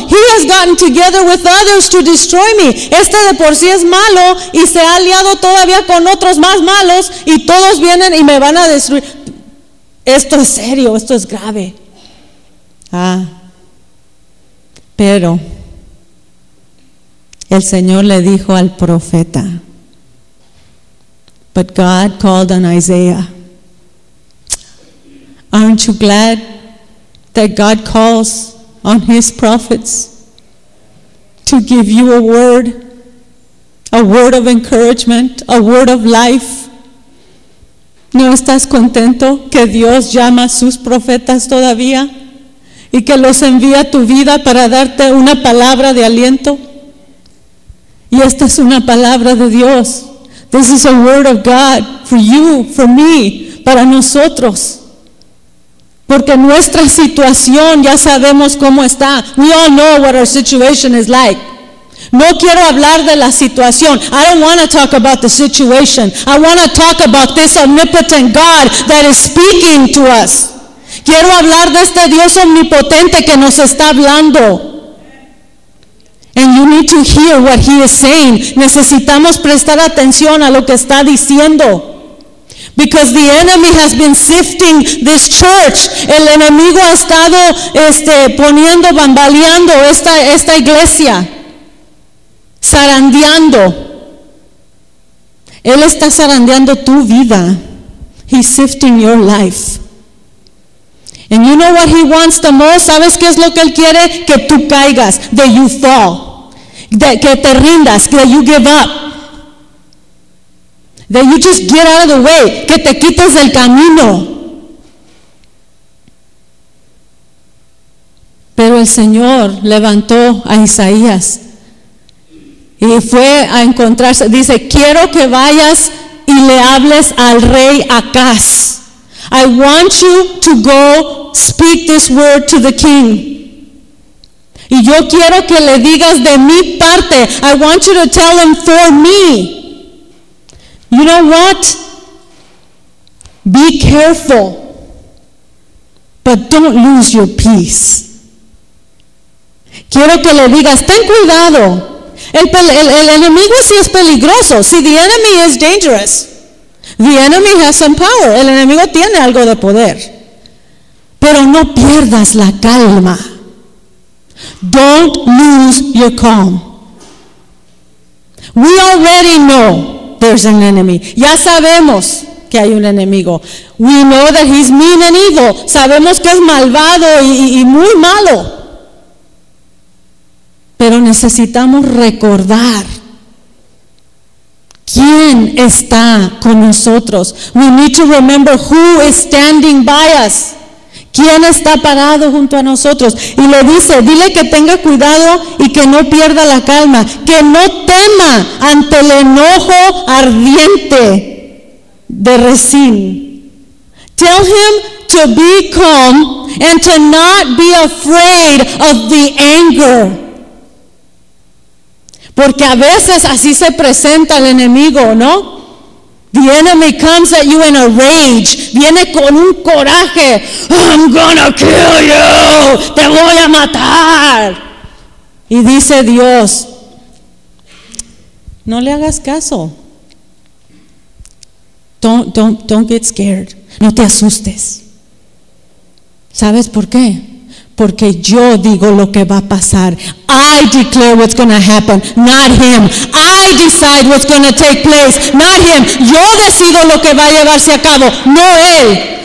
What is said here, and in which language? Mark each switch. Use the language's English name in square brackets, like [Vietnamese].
[English] He has gotten together with others to destroy me. [Spanish] Este de por sí es malo y se ha aliado todavía con otros más malos y todos vienen y me van a destruir. Esto es serio, esto es grave. Ah. Pero el Señor le dijo al profeta. [English] But God called on Isaiah. Aren't you glad that God calls on his prophets to give you a word of encouragement, a word of life? [Spanish] ¿No estás contento que Dios llama a sus profetas todavía y que los envía a tu vida para darte una palabra de aliento? Y esta es una palabra de Dios. [English] This is a word of God for you, for me, [Spanish] para nosotros. Porque nuestra situación ya sabemos cómo está. [English] We all know what our situation is like. [Spanish] No quiero hablar de la situación. [English] I don't want to talk about the situation. I want to talk about this omnipotent God that is speaking to us. [Spanish] Quiero hablar de este Dios omnipotente que nos está hablando. [English] And you need to hear what he is saying. [Spanish] Necesitamos prestar atención a lo que está diciendo. [English] Because the enemy has been sifting this church. [Spanish] El enemigo ha estado poniendo, bambaleando esta iglesia. Zarandeando. Él está zarandeando tu vida. [English] He's sifting your life. And you know what he wants the most? [Spanish] ¿Sabes qué es lo que él quiere? Que tú caigas. [English] That you fall. [Spanish] Que te rindas. [English] That you give up. That you just get out of the way. [Spanish] Que te quites del camino. Pero el Señor levantó a Isaías. Y fue a encontrarse. Dice, quiero que vayas y le hables al rey Acaz. [English] I want you to go speak this word to the king. [Spanish] Y yo quiero que le digas de mi parte. [English] I want you to tell him for me. You know what? Be careful. But don't lose your peace. [Spanish] Quiero que le digas, ten cuidado. El enemigo sí es peligroso. [English] See, the enemy is dangerous. The enemy has some power. [Spanish] El enemigo tiene algo de poder. Pero no pierdas la calma. [English] Don't lose your calm. We already know there's an enemy. [Spanish] Ya sabemos que hay un enemigo. [English] We know that he's mean and evil. [Spanish] Sabemos que es malvado y muy malo. Pero necesitamos recordar quién está con nosotros. [English] We need to remember who is standing by us. [Spanish] ¿Quién está parado junto a nosotros? Y le dice, dile que tenga cuidado y que no pierda la calma, que no tema ante el enojo ardiente de Rezín. [English] Tell him to be calm and to not be afraid of the anger. [Spanish] Porque a veces así se presenta el enemigo, ¿no? [English] The enemy comes at you in a rage. [Spanish] Viene con un coraje. [English] I'm gonna kill you. [Spanish] Te voy a matar. Y dice Dios, no le hagas caso. [English] Don't get scared. [Spanish] No te asustes. ¿Sabes por qué? Porque yo digo lo que va a pasar. [English] I declare what's going to happen, not him. I decide what's going to take place, not him. [Spanish] Yo decido lo que va a llevarse a cabo, no él.